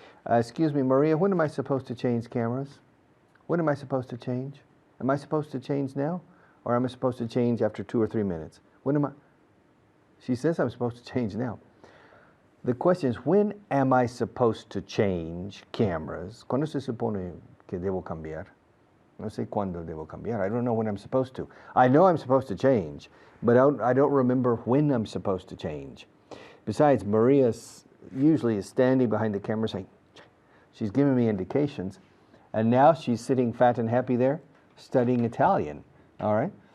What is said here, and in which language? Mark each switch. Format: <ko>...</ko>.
<en>Excuse me, Maria, when am I supposed to change cameras? When am I supposed to change? Am I supposed to change now? Or am I supposed to change after 2 or 3 minutes? When am I? She says I'm supposed to change now. The question is, when am I supposed to change cameras?</en> <es>¿Cuándo se supone que debo cambiar? No sé cuándo debo cambiar.</es> <en>I don't know when I'm supposed to. I know I'm supposed to change, but I don't remember when I'm supposed to change. Besides, Maria usually is standing behind the camera saying, she's giving me indications, and now she's sitting fat and happy there studying Italian. All right?</en>